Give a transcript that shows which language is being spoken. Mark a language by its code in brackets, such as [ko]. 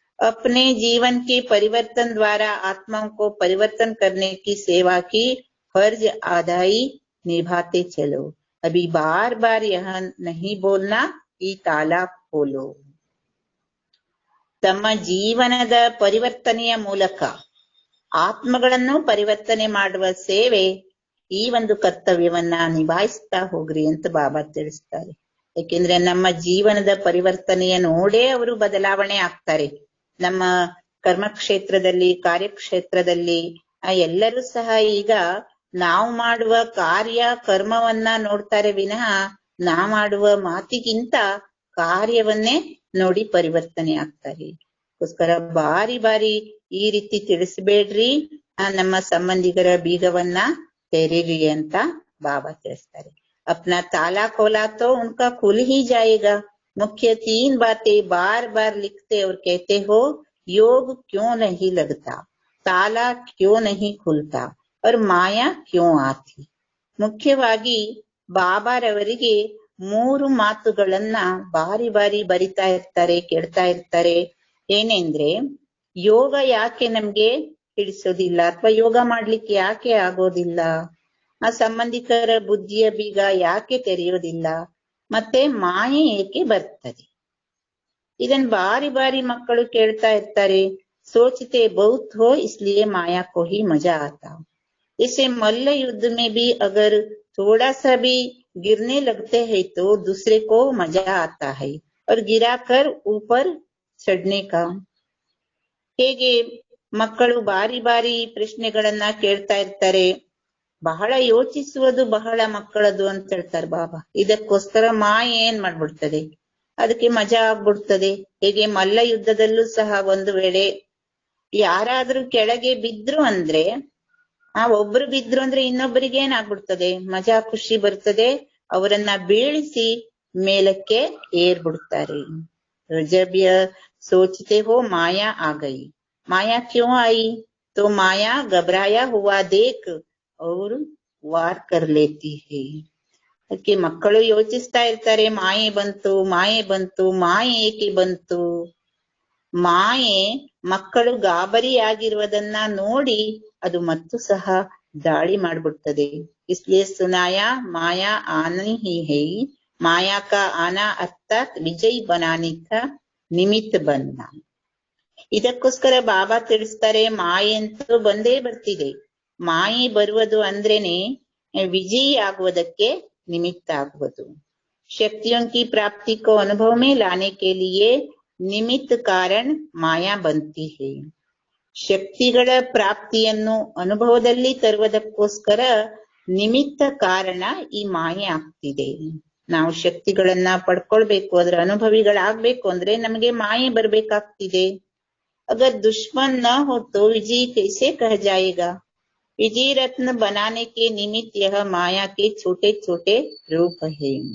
[hi] अपने जीवन के परिवर्तन द्वारा आत्माओं को परिवर्तन करने की सेवा की फर्ज अदाई निभाते चलो. अभी बार बार यह नहीं बोलना कि ताला खोलो. [kn] ತಮ್ಮ ಜೀವನದ ಪರಿವರ್ತನೆಯ ಮೂಲಕ ಆತ್ಮಗಳನ್ನು ಪರಿವರ್ತನೆ ಮಾಡುವ ಸೇವೆ, ಈ ಒಂದು ಕರ್ತವ್ಯವನ್ನ ನಿಭಾಯಿಸ್ತಾ ಹೋಗ್ರಿ ಅಂತ ಬಾಬಾ ತಿಳಿಸ್ತಾರೆ. ಯಾಕೆಂದ್ರೆ ನಮ್ಮ ಜೀವನದ ಪರಿವರ್ತನೆಯ ನೋಡೇ ಅವರು ಬದಲಾವಣೆ ಆಗ್ತಾರೆ. ನಮ್ಮ ಕರ್ಮಕ್ಷೇತ್ರದಲ್ಲಿ, ಕಾರ್ಯಕ್ಷೇತ್ರದಲ್ಲಿ ಎಲ್ಲರೂ ಸಹ ಈಗ ನಾವು ಮಾಡುವ ಕಾರ್ಯ ಕರ್ಮವನ್ನ ನೋಡ್ತಾರೆ ವಿನಃ ನಾವು ಮಾಡುವ ಮಾತಿಗಿಂತ ಕಾರ್ಯವನ್ನೇ ನೋಡಿ ಪರಿವರ್ತನೆ ಆಗ್ತಾರೆ. ಅದಕ್ಕೋಸ್ಕರ ಬಾರಿ ಬಾರಿ ಈ ರೀತಿ ತಿಳಿಸಬೇಡ್ರಿ, ನಮ್ಮ ಸಂಬಂಧಿಕರ ಬೀಗವನ್ನ ತೆರೀರಿ ಅಂತ ಬಾಬಾ ತಿಳಿಸ್ತಾರೆ. [hi] अपना ताला खोला तो उनका खुल ही जाएगा. मुख्य 3 बातें बार बार लिखते और कहते हो. योग क्यों नहीं लगता, ताला क्यों नहीं खुलता और माया क्यों आती. [kn] ಮುಖ್ಯವಾಗಿ ಬಾಬಾರವರಿಗೆ 3 ಮಾತುಗಳನ್ನ ಬಾರಿ ಬಾರಿ ಬರಿತಾ ಇರ್ತಾರೆ, ಕೇಳ್ತಾ ಇರ್ತಾರೆ. ಏನೆಂದ್ರೆ, ಯೋಗ ಯಾಕೆ ನಮ್ಗೆ ಹಿಡಿಸೋದಿಲ್ಲ ಅಥವಾ ಯೋಗ ಮಾಡ್ಲಿಕ್ಕೆ ಯಾಕೆ ಆಗೋದಿಲ್ಲ, ಆ ಸಂಬಂಧಿಕರ ಬುದ್ಧಿಯ ಬೀಗ ಯಾಕೆ ತೆರೆಯೋದಿಲ್ಲ, ಮತ್ತೆ ಮಾಯೆ ಏಕೆ ಬರ್ತದೆ. ಇದನ್ ಬಾರಿ ಬಾರಿ ಮಕ್ಕಳು ಕೇಳ್ತಾ ಇರ್ತಾರೆ. [hi] सोचते बहुत हो इसलिए माया को ही मजा आता. इसे मल्ल युद्ध में भी अगर थोड़ा सा भी गिरने लगते हैं तो दूसरे को मजा आता है और गिराकर ऊपर चढ़ने का. [kn] ಹೇಗೆ ಮಕ್ಕಳು ಬಾರಿ ಬಾರಿ ಪ್ರಶ್ನೆಗಳನ್ನ ಕೇಳ್ತಾ ಇರ್ತಾರೆ. ಬಹಳ ಯೋಚಿಸುವುದು ಬಹಳ ಮಕ್ಕಳದು ಅಂತ ಹೇಳ್ತಾರೆ ಬಾಬಾ. ಇದಕ್ಕೋಸ್ಕರ ಮಾಯೆ ಏನ್ ಮಾಡ್ಬಿಡ್ತದೆ, ಅದಕ್ಕೆ ಮಜಾ ಆಗ್ಬಿಡ್ತದೆ. ಹೇಗೆ ಮಲ್ಲ ಯುದ್ಧದಲ್ಲೂ ಸಹ ಒಂದು ವೇಳೆ ಯಾರಾದ್ರೂ ಕೆಳಗೆ ಬಿದ್ರು ಅಂದ್ರೆ, ಒಬ್ರು ಬಿದ್ರು ಅಂದ್ರೆ ಇನ್ನೊಬ್ಬರಿಗೆ ಏನಾಗ್ಬಿಡ್ತದೆ, ಮಜಾ ಖುಷಿ ಬರ್ತದೆ, ಅವರನ್ನ ಬೀಳಿಸಿ ಮೇಲಕ್ಕೆ ಏರ್ಬಿಡ್ತಾರೆ. [hi] जब यह सोचते हो माया आ गई, माया क्यों आई, तो माया घबराया हुआ देख और वार कर लेती है. [kn] ಅದಕ್ಕೆ ಮಕ್ಕಳು ಯೋಚಿಸ್ತಾ ಇರ್ತಾರೆ, ಮಾಯೆ ಬಂತು, ಮಾಯೆ ಬಂತು, ಮಾಯೆ ಏಕೆ ಬಂತು. ಮಾಯೆ ಮಕ್ಕಳು ಗಾಬರಿಯಾಗಿರುವುದನ್ನ ನೋಡಿ ಅದು ಮತ್ತು ಸಹ ದಾಳಿ ಮಾಡ್ಬಿಡ್ತದೆ. [hi] ಇಸ್ಲಿಯೇ ಸುನಾಯಾ ಮಾಯಾ ಆನಿ ಹಿ ಹೈ, माया का आना अर्थात विजयी बनाने का निमित्त बनना. [kn] ಇದಕ್ಕೋಸ್ಕರ ಬಾಬಾ ತಿಳಿಸ್ತಾರೆ, ಮಾಯೆ ಅಂತೂ ಬಂದೇ ಬರ್ತಿದೆ. ಮಾಯೆ ಬರುವುದು ಅಂದ್ರೇನೆ ವಿಜಯಿ ಆಗುವುದಕ್ಕೆ निमित्त आगुವುದು. [hi] शक्तियों की प्राप्ति को अनुभव में लाने के लिए निमित्त कारण माया बनती है. [kn] ಶಕ್ತಿಗಳ ಪ್ರಾಪ್ತಿಯನ್ನು ಅನುಭವದಲ್ಲಿ ತರುವುದಕ್ಕೋಸ್ಕರ ನಿಮಿತ್ತ ಕಾರಣ ಈ ಮಾಯೆ ಆಗ್ತಿದೆ. ನಾವು ಶಕ್ತಿಗಳನ್ನ ಪಡ್ಕೊಳ್ಬೇಕು, ಅದರ ಅನುಭವಿಗಳಾಗ್ಬೇಕು ಅಂದ್ರೆ ನಮಗೆ ಮಾಯೆ ಬರ್ಬೇಕಾಗ್ತಿದೆ. [hi] ಅಗರ್ दुश्मन न हो तो विजय कैसे कह जाएगा. विजय रत्न बनाने के निमित्त यह माया के छोटे छोटे रूप है.